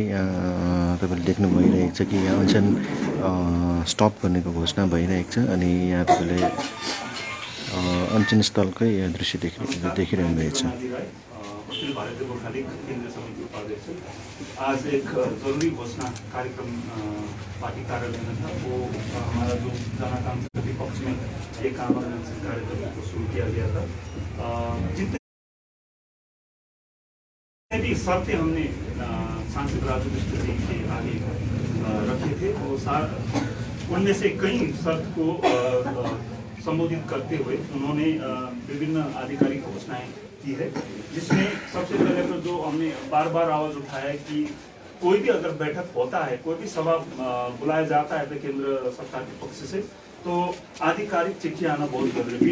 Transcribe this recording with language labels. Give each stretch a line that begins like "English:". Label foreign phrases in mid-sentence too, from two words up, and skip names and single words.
Nepali: तपाईँले देख्नु भइरहेको छ कि यहाँ अनसन स्टप गर्नेको घोषणा भइरहेको छ। अनि यहाँ तपाईँले अनसन स्थलकै दृश्य देखिरहनु भएको छ।
Hindi: अखिल भारतीय गोर्खा लीग केंद्रीय समिति उपाध्यक्ष। आज एक जरूरी घोषणा कार्यक्रम पार्टी कार्यालय में था। वो हमारा जो जन आकांक्षा के पक्ष में एक आमरण कार्यक्रम को शुरू किया गया था। जितने भी शर्तें हमने सांसद राजू बिष्ट जी के आगे रखे थे, वो उनमें से कई शर्त को संबोधित करते हुए उन्होंने विभिन्न आधिकारिक घोषणाएं की है, जिसमें सबसे पहले तो जो हमने बार बार आवाज उठाया है कि कोई भी अगर बैठक होता है, कोई भी सभा बुलाया जाता है केंद्र सरकार के पक्ष से, तो आधिकारिक चिट्ठी आना बहुत जरूरी है।